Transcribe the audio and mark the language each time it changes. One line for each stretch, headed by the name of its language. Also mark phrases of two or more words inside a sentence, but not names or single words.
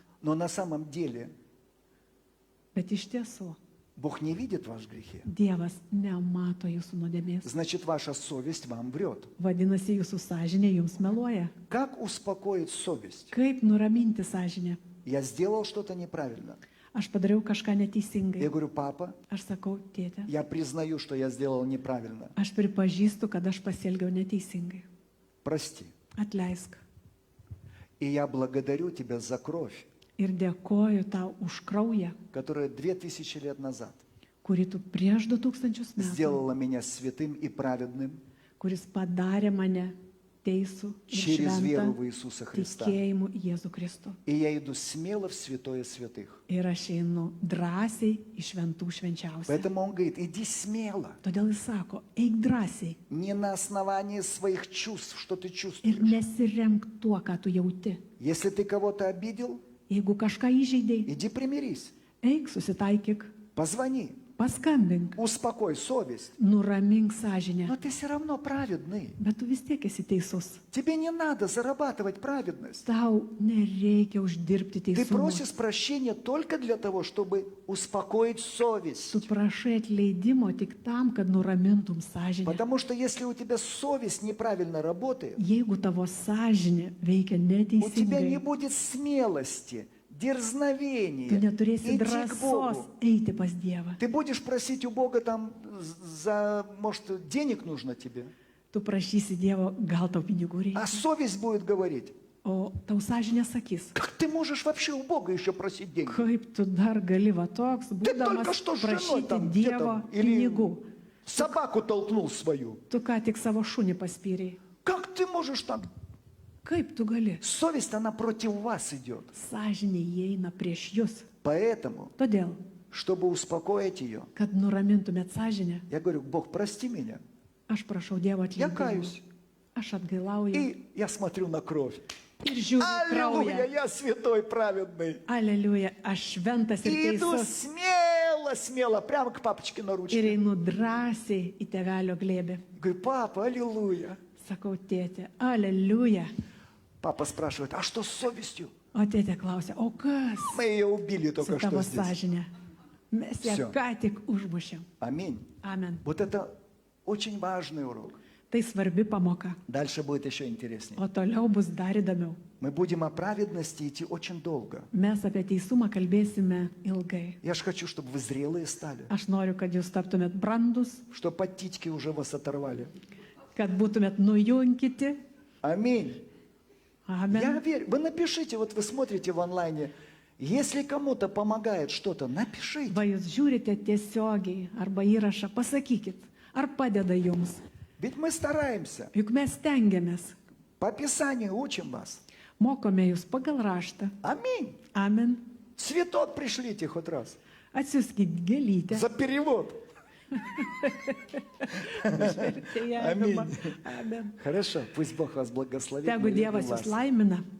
Russian: Но на самом деле
Lithuanian: Bet iš tiesų,
Russian: Бог не видит ваши грехи.
Lithuanian: Dievas nemato jūsų nuodėmės.
Russian: Значит, ваша совесть вам врет.
Lithuanian: Vadinasi, jūsų sąžinė jums meluoja.
Russian: Как успокоить совесть?
Lithuanian: Kaip nuraminti sąžinę?
Russian: Я сделал что-то неправильно.
Lithuanian: Aš padariau kažką neteisingai.
Russian: Я говорю, папа,
Lithuanian: Aš sakau, tėte,
Russian: я признаю, что я сделал неправильно.
Lithuanian: aš pripažįstu, kad aš pasielgiau neteisingai.
Russian: Прости.
Lithuanian: Atleisk.
Russian: И я благодарю тебя за кровь,
Lithuanian: Ir dėkoju tau už kraują,
Russian: которая 2000 лет назад
Lithuanian: kurį tu prieš 2000 metų,
Russian: сделала меня святым и праведным
Lithuanian: kuris padarė mane teisų ir
Russian: через веру в
Lithuanian: šventą
Russian: Иисуса Христа.
Lithuanian: tikėjimu į Jėzų Kristų.
Russian: И я иду смело в святое святых.
Lithuanian: Ir aš einu drąsiai į šventų švenčiausią.
Russian: Поэтому он говорит, иди смело,
Lithuanian: Todėl jis sako, eik drąsiai
Russian: не на основании своих чувств, что ты
Lithuanian: ir
Russian: чувствуешь.
Lithuanian: nesiremk tuo, ką tu jauti.
Russian: Если ты кого-то обидел,
Lithuanian: Jeigu kažką įžeidėjai,
Russian: иди примирись,
Lithuanian: eik susitaikyk,
Russian: позвони,
Lithuanian: paskambink,
Russian: успокой совесть.
Lithuanian: nuramink sąžinę.
Russian: Но ты все равно праведный.
Lithuanian: Bet tu vis tiek esi teisus.
Russian: Тебе не надо зарабатывать праведность.
Lithuanian: Tau nereikia uždirbti
Russian: Ты
Lithuanian: teisumą.
Russian: просишь прощения только для того, чтобы успокоить совесть.
Lithuanian: Tu prašai atleidimo tik tam, kad nuramintum sąžinę.
Russian: Потому что если у тебя совесть неправильно работает,
Lithuanian: Jeigu tavo sąžinė veikia
Russian: у тебя не
Lithuanian: neteisingai,
Russian: будет смелости, дерзновения
Lithuanian: tu neturėsi
Russian: идти к
Lithuanian: drąsos
Russian: Богу.
Lithuanian: eiti pas Dievą.
Russian: Ты будешь просить у Бога там за, может, денег нужно тебе,
Lithuanian: Tu prašysi Dievo, gal tau pinigų reikia.
Russian: а совесть будет говорить,
Lithuanian: O tau sąžinė sakys,
Russian: как ты можешь вообще у Бога еще просить деньги?
Lithuanian: kaip tu dar gali va toks,
Russian: Ты только
Lithuanian: būdamas
Russian: что с женой
Lithuanian: prašyti
Russian: там где
Lithuanian: Dievo
Russian: там, или
Lithuanian: pinigų.
Russian: собаку толкнул свою.
Lithuanian: Tu ką tik savo šunį paspyrei.
Russian: Как ты можешь так?
Lithuanian: Kaip tu gali?
Russian: Совесть, она против вас идет.
Lithuanian: Sąžinė įeina prieš jūs.
Russian: Поэтому,
Lithuanian: Todėl,
Russian: чтобы успокоить ее,
Lithuanian: kad nuramintumėt sąžinę,
Russian: я говорю, Бог, прости меня.
Lithuanian: aš prašau Dievo
Russian: Я
Lithuanian: atleidimo.
Russian: каюсь.
Lithuanian: Aš atgailauju
Russian: И я смотрю на кровь.
Lithuanian: ir žiūriu į
Russian: Аллилуйя,
Lithuanian: kraują.
Russian: я святой, праведный.
Lithuanian: Aleliuja, aš šventas ir
Russian: И иду
Lithuanian: teisus.
Russian: смело, смело, прямо к папочке на
Lithuanian: Ir
Russian: ручке.
Lithuanian: einu drąsiai į tevelio glėbį.
Russian: Говорю, папа, аллилуйя.
Lithuanian: Sakau, tėtė, aleliuja.
Russian: Папа спрашивает, а что с совестью?
Lithuanian: O tėtė klausia, o kas
Russian: Мы ее убили
Lithuanian: su
Russian: только
Lithuanian: tavo
Russian: что здесь.
Lithuanian: sąžinė? Mes ją
Russian: Всё.
Lithuanian: ką tik užmušėm.
Russian: Аминь.
Lithuanian: Amen.
Russian: Вот это очень важный урок.
Lithuanian: Tai svarbi pamoka.
Russian: Дальше будет еще интереснее.
Lithuanian: O toliau bus dar įdomiau.
Russian: Мы будем о праведности идти очень долго.
Lithuanian: Mes apie teisumą kalbėsime ilgai.
Russian: Я же хочу, чтобы вы зрелые стали,
Lithuanian: Aš noriu, kad jūs taptumėt brandus,
Russian: что подтички уже вас оторвали.
Lithuanian: kad būtumėt nujunkyti.
Russian: Аминь. Я
Lithuanian: Amen.
Russian: верю. Вы напишите, вот вы смотрите в онлайне. Если кому-то помогает что-то, напишите.
Lithuanian: Va jūs žiūrite tiesiogiai arba įrašą, pasakykit, ar padeda jums.
Russian: Ведь мы стараемся.
Lithuanian: Juk mes stengiamės,
Russian: По Писанию учим вас.
Lithuanian: mokome jūs pagal raštą.
Russian: Аминь.
Lithuanian: Amen.
Russian: Цветок пришлите хоть раз.
Lithuanian: Atsiuskit gėlytę.
Russian: За перевод.
Lithuanian: Vertėjavimą. Amen.
Russian: Хорошо. Пусть Бог вас благословит.
Lithuanian: Tegu
Russian: Мы любим
Lithuanian: Dievas jūs
Russian: вас.
Lithuanian: laimina.